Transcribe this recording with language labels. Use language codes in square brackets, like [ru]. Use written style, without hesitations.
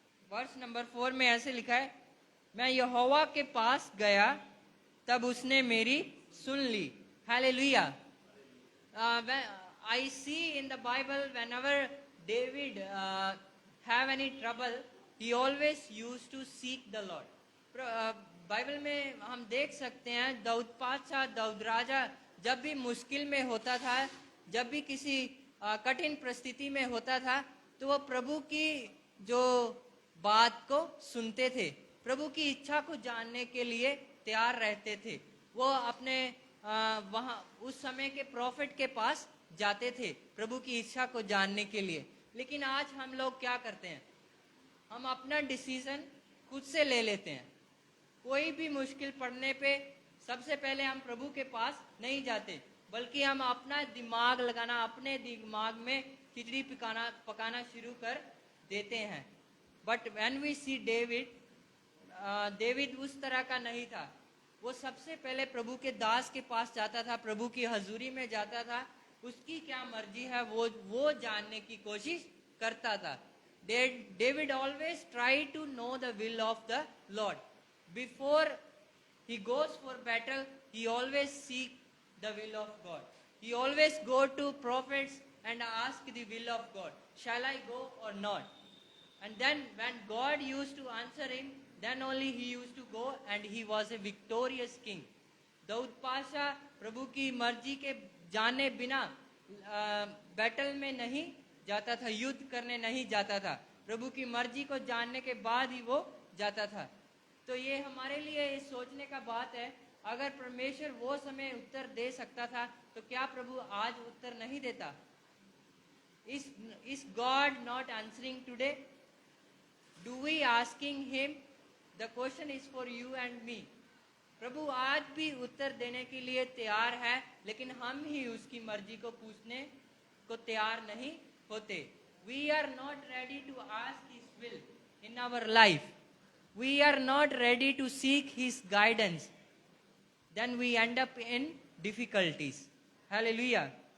[hi] Verse number 4 में ऐसे लिखा है, मैं यहोवा के पास गया तब उसने मेरी सुन ली. [en] Hallelujah. I see in the Bible, whenever David have any trouble, he always used to seek the Lord. [hi] Bible में हम देख सकते हैं, दाऊद पातशाह, दाऊद राजा जब भी मुश्किल में होता था, जब भी किसी कठिन परिस्थिति में होता था, तो वो प्रभु की जो बात को सुनते थे, प्रभु की इच्छा को जानने के लिए तैयार रहते थे। वो अपने वहाँ उस समय के प्रॉफिट के पास जाते थे प्रभु की इच्छा को जानने के लिए। लेकिन आज हम लोग क्या करते हैं, हम अपना डिसीजन खुद से ले लेते हैं। कोई भी मुश्किल पड़ने पे सबसे पहले हम प्रभु के पास नहीं जाते, बल्कि हम अपना दिमाग लगाना, अपने दिमाग में खिचड़ी पकाना शुरू कर देते हैं। [en] but when we see David, [hi] David उस तरह का नहीं था। वो सबसे पहले प्रभु के दास के पास जाता था, प्रभु की हजूरी में जाता था, उसकी क्या मर्जी है वो जानने की कोशिश करता था। [en] David always tried to know the will of the Lord. Before he goes for battle, he always seek the will of God. He always go to prophets and ask the will of God. Shall I go or not? And then when God used to answer him, then only he used to go, and he was a victorious king. [hi] Dawood Pasha प्रभु की मर्जी के जाने बिना battle में नहीं जाता था, युद्ध करने नहीं जाता था। प्रभु की मर्जी को जानने के बाद ही वो जाता था। तो ये हमारे लिए सोचने का बात है, अगर परमेश्वर वो समय उत्तर दे सकता था तो क्या प्रभु आज उत्तर नहीं देता? [en] Is God not answering today? Do we asking him? The question is for you and me. [hi] प्रभु आज भी उत्तर देने के लिए तैयार है, लेकिन हम ही उसकी मर्जी को पूछने को तैयार नहीं होते। [en] We are not ready to ask his will in our life. We are not ready to seek his guidance. Then we end up in difficulties. Hallelujah.